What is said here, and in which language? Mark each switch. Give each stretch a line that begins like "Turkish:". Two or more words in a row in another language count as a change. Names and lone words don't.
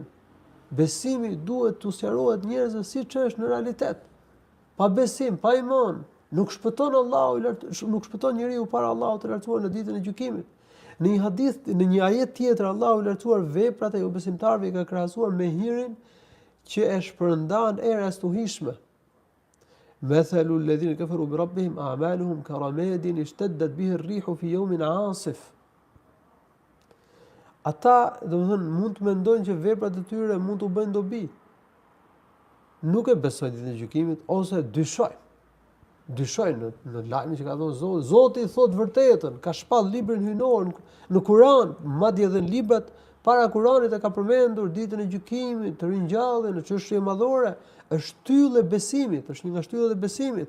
Albanian: Besimi duhet t'u sqarohet njerëzve siç është në realitet. Pa besim, pa iman, nuk shpëton Allahu, nuk shpëton njeriu para Allahut të lartësuar në ditën e gjykimit. Në një hadith, në një ajet tjetër, Allahu I lartësuar veprat e jo besimtarëve I ka krahasuar me hirin që e shpërndan era stuhishme.
Arabic: مثل الذين كفروا بربهم أعمالهم كرماد اشتدت به الريح في يوم عاصف.
Albanian: Ata, domethënë, mund të mendojnë që veprat e tyre mund t'u bëjnë dobi. Nuk e besojnë ditën e gjykimit ose dyshojnë në lajmin që ka thënë Zoti. Zoti I thotë vërtetën, ka shpall librin hyjnor në Kur'an, madje edhe në librat para Kur'anit e ka përmendur ditën e gjykimit, të ringjalljen, në çështje madhore, është shtyllë e besimit, është një nga shtyllat e besimit.